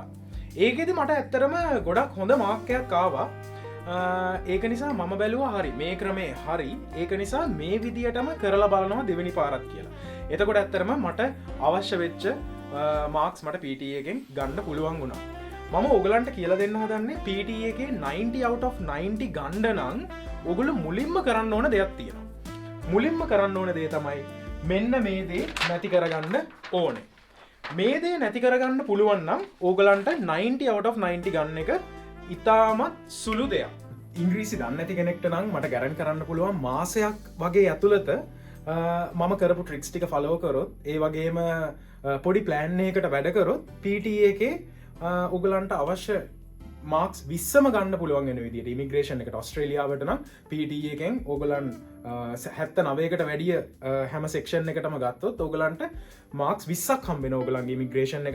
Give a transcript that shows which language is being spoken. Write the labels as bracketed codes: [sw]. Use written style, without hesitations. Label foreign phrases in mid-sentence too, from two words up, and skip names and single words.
[si] ඒකෙදි මට ඇත්තරම ගොඩක් හොඳ මාර්කයක් ආවා. ඒක නිසා මම බැලුවා හරි මේ ක්‍රමේ හරි. ඒක නිසා මේ විදියටම කරලා බලනවා දෙවෙනි පාරක් කියලා. එතකොට ඇත්තරම මට අවශ්‍ය වෙච්ච මාක්ස් මට PTE එකෙන් ගන්න පුළුවන් වුණා. මම ඔයගලන්ට කියලා දෙන්න හදන්නේ PTE එකේ [en] 90 out of 90 [si] ගන්න නම් ඔයගොල්ලෝ මුලින්ම කරන්න ඕන දෙයක් තියෙනවා. මුලින්ම කරන්න ඕන දේ තමයි මෙන්න මේ දේ නැති කරගන්න ඕනේ. මේ දේ නැති කරගන්න පුළුවන් නම් ඔයගලන්ට [en] 90 out of 90 [si] ගන්න එක ඉතාමත් සුළු දෙයක්. ඉංග්‍රීසි දන්නේ නැති කෙනෙක්ට නම් මට ගැරන්ටි කරන්න පුළුවන් මාසයක් වගේ ඇතුළත මම කරපු ට්‍රික්ස් ටික ෆලෝ කරොත් ඒ වගේම පොඩි ප්ලෑන් එකකට වැඩ කරොත් PTE එකේ ඔයගලන්ට අවශ්‍ය මාක්ස් 20ම ගන්න පුළුවන් වෙන විදිහට ඉමිග්‍රේෂන් එකට ඕස්ට්‍රේලියාවට නම් PTE එකෙන් ඔයගලන් 79කට වැඩිය හැම සෙක්ෂන් එකටම ගත්තොත් ඔයගලන්ට මාක්ස් 20ක් හම්බ වෙනවා ඔයගලන්ගේ ඉමිග්‍රේෂන් එකට.